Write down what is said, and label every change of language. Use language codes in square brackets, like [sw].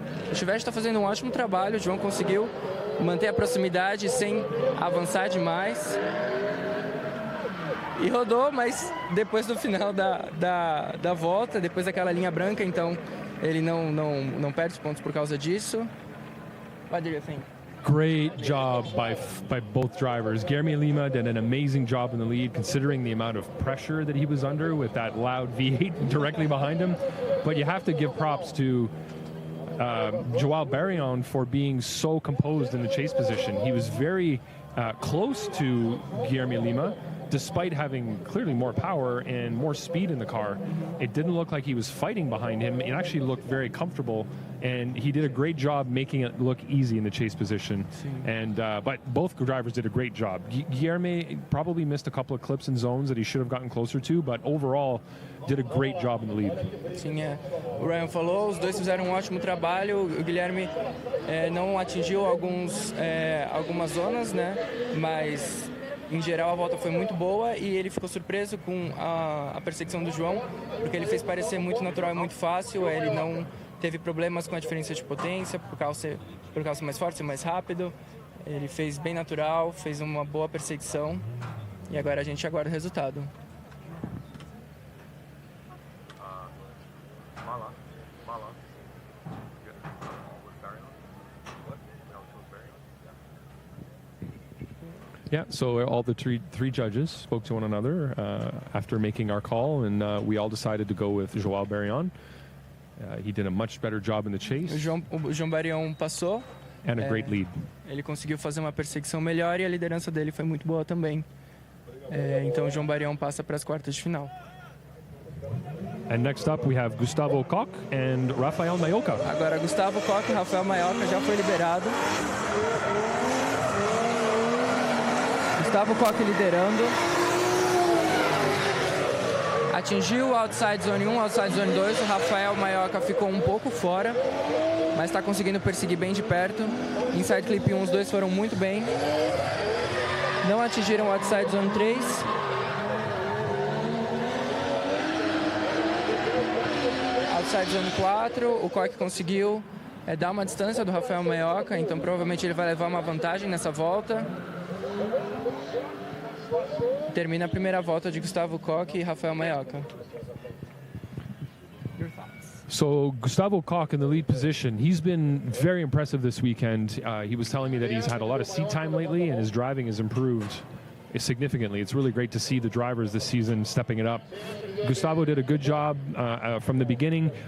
[pt] O Chivete está fazendo um ótimo trabalho, o João conseguiu manter a proximidade sem avançar demais. E rodou, mas depois do final da volta, depois daquela linha branca, então ele não perde pontos por causa disso. [en] What do you think? Great job by both drivers. Guilherme Lima did an amazing job in the lead, considering the amount of pressure that he was under with that loud V8 directly behind him. But you have to give props to João Barrion for being so composed in the chase position. He was very close to Guilherme Lima, despite having clearly more power and more speed in the car. It didn't look like he was fighting behind him. It actually looked very comfortable, and he did a great job making it look easy in the chase position. And but both drivers did a great job. Guilherme probably missed a couple of clips and zones that he should have gotten closer to, but overall did a great job in the lead. [pt] Sim, o Ryan falou, os dois fizeram um ótimo trabalho. O Guilherme não atingiu algumas zonas, né? Mas em geral a volta foi muito boa e ele ficou surpreso com a perseguição do João, porque ele fez parecer muito natural e muito fácil. Ele não teve problemas com a diferença de potência, por causa ser mais forte, ser mais rápido. Ele fez bem natural, fez uma boa perseguição e agora a gente aguarda o resultado. [en] Yeah, so all the three judges spoke to one another after making our call, and we all decided to go with João Barrion. He did a much better job in the chase. [pt] O João Barrion passou. [en] And a great lead. [pt] Ele conseguiu fazer uma perseguição melhor e a liderança dele foi muito boa também. Então o João Barrion passa para as quartas de final. [en] And next up we have Gustavo Koch and Rafael Maioca. [pt] Agora Gustavo Koch e Rafael Maioca já foi liberado. Gustavo Koch liderando. Atingiu o outside zone 1, outside zone 2. O Rafael Maioca ficou um pouco fora, mas está conseguindo perseguir bem de perto. Inside clip 1, os dois foram muito bem. Não atingiram o outside zone 3. Outside zone 4, o Koch conseguiu dar uma distância do Rafael Maioca, então provavelmente ele vai levar uma vantagem nessa volta. Termina a primeira volta de Gustavo Koch e Rafael Maioca. [en] So Gustavo Koch in the lead position, he's been very impressive this weekend. He was telling me that he's had a lot of seat time lately and his driving has improved significantly. It's really great to see the drivers this season stepping it up. Gustavo did a good job from the beginning.